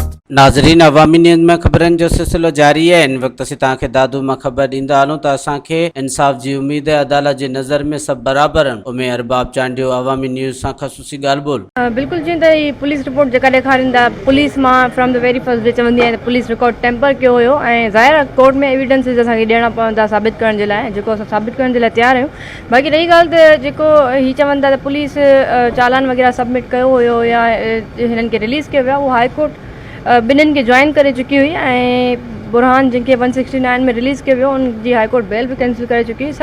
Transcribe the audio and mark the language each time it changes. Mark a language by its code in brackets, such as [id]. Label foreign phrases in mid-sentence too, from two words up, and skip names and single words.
[sd] नाज़रीन, अवामी न्यूज़ में खबरन जो सिलसिलो जारी है। इन वक्त असीं तव्हांखे दादू में खबर ॾींदा हलूं त असांखे इंसाफ़ जी उम्मीद है। अदालत जी नज़र में सब बराबर आहिनि। उमे रबाब चانڊيو अवामी न्यूज़ सां ख़सूसी ॻाल्हि ॿोल। बिल्कुल जीअं त ही पुलिस रिपोर्ट जेका ॾेखारींदा, पुलिस मां [en] from the very first day [sd] चवंदी आहे त पुलिस [en] record tamper [sd] कयो हुयो ऐं ज़ाहिर आहे कोर्ट में एविडेंसिस असांखे ॾियणा पवंदा साबित करण जे लाइ, जेको असां साबित करण जे लाइ तयारु आहियूं। बाक़ी रही ॻाल्हि त जेको ही चवनि था त पुलिस चालान वग़ैरह सबमिट कयो हुयो या हिननि खे रिलीज़ कयो वियो आहे, उहो हाई कोर्ट ॿिन्हिनि खे जॉइन करे चुकी हुई ऐं बुरहान जिनके 169 में रिलीज़ कयो वियो उनजी हाई कोर्ट बेल बि कैंसिल करे चुकी हुई।